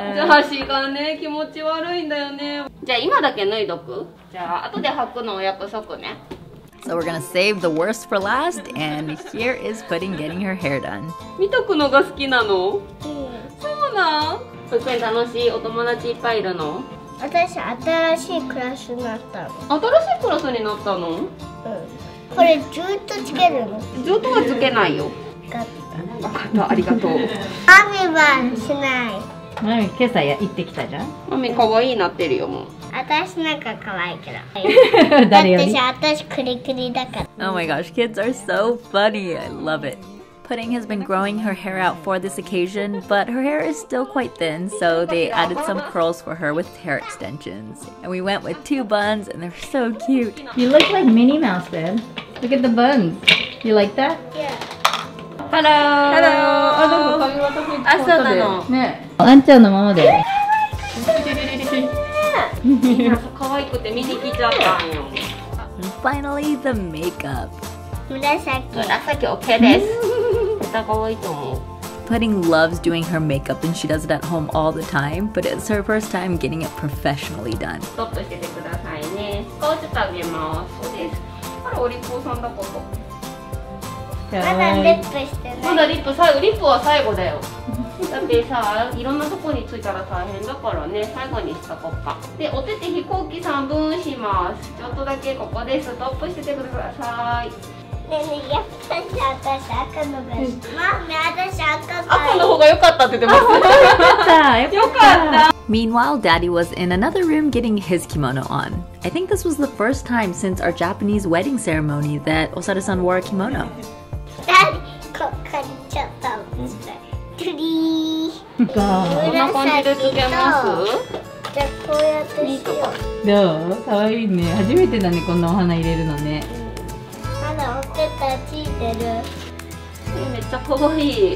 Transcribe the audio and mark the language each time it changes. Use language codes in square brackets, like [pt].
[ja] 足がね、気持ち悪いんだよね。じゃあ今だけ脱いどく？じゃあ後で履くのお約束ね。 [en] So we're gonna save the worst for last, and here is Pudding getting her hair done. [ja] 見とくのが好きなの？そうなん？保育園楽しい？お友達いっぱいいるの？私、新しいクラスになったの。新しいクラスになったの？これずっとつけるの？ずっとはつけないよ。分かった。分かった、ありがとう。マミはしない。マミ今朝行ってきたじゃん。マミ可愛いなってるよもう。私なんか可愛いけど。だってさ、私クリクリだから。 [en] Oh my gosh, kids are so funny. I love it. Pudding has been growing her hair out for this occasion, but her hair is still quite thin, so they added some curls for her with hair extensions. And we went with 2 buns, and they're so cute. You look like Minnie Mouse, babe. Look at the buns. You like that? Yeah. Hello! [ja] あ、なんか髪型風あ、そうなの。ね。あんちゃんのままで。可愛くて見に来ちゃったんよ。 [en] And finally, the makeup. [ja] 紫。 OK です。絶対可愛いと思う。 [en] Pudding loves doing her makeup and she does it at home all the time, but it's her first time getting it professionally done. [ja] ストップしててくださいね。顔ちょっとあげます。そうです。あれお利口さんだこと。まだリップしてない。まだリップは最後だよ。だってさ、いろんなとこについたら大変だからね、最後にしとこっか。で、お手手飛行機3分します。ちょっとだけここでストップしててください。ねえねえ、やっぱり私赤のがいい。マミ、私赤がいい。赤の方が良かったって言ってます。よかった。 [en] Meanwhile, Daddy was in another room getting his kimono on. I think this was the first time since our Japanese wedding ceremony that Osaru-san wore a kimono. [ja] こっかりちゃったの。トリー。こんな感じでつけます？じゃあこうやってしよう。どう？かわいいね。初めてだね、こんなお花入れるのね。まだお手たついてる。めっちゃ可愛い。